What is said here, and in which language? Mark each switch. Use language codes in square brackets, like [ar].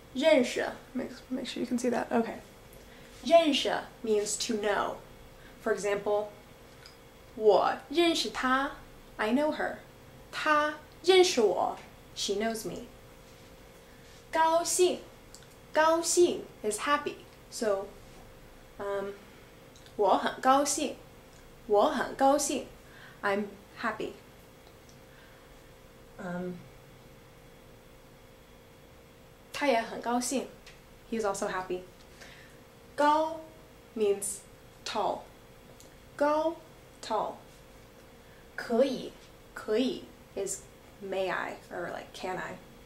[en] 认识, make sure you can see that. Okay. 认识 means to know. For example, [zh] 我认识她, [en] I know her. [zh] 她认识我, [en] she knows me. 高兴, 高兴 is happy. [zh] So, 我很高兴, 我很高兴, [en] I'm happy. [zh] 他也很高兴, [en] he's also happy. 高 means tall. 高 tall. 可以is may I or like can I.